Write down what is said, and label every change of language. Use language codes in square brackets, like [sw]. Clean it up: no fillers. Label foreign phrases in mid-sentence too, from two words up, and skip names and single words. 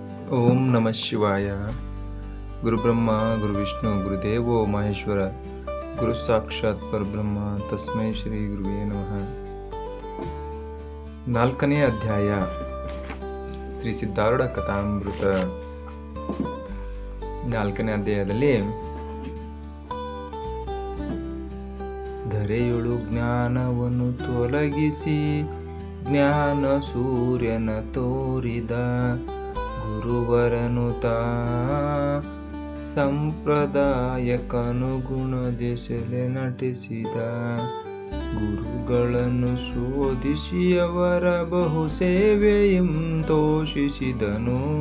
[sa] ಓಂ ನಮಃ ಶಿವಾಯ. ಗುರುಬ್ರಹ್ಮ ಗುರುವಿಷ್ಣು ಗುರುದೇವೋ ಮಹೇಶ್ವರ, ಗುರು ಸಾಕ್ಷಾತ್ ಪರಬ್ರಹ್ಮ ತಸ್ಮೈ ಶ್ರೀ ಗುರುವೇ ನಮಃ. [kn] 4ನೇ ಅಧ್ಯಾಯ ಶ್ರೀ ಸಿದ್ಧಾರೂಢ ಕಥಾಮೃತ. 4ನೇ ಅಧ್ಯಾಯದಲ್ಲಿ ಧರೆಯೊಳು ಜ್ಞಾನವನ್ನು ತೊಲಗಿಸಿ ಜ್ಞಾನ ಸೂರ್ಯನ ತೋರಿದ ಗುರುವರನುತ ಸಂಪ್ರದಾಯಕ್ಕನುಗುಣದೆಸೆಲೆ ನಟಿಸಿದ ಗುರುಗಳನ್ನು ಶೋಧಿಸಿ ಅವರ ಬಹು ಸೇವೆಯಂ ತೋಷಿಸಿದನು.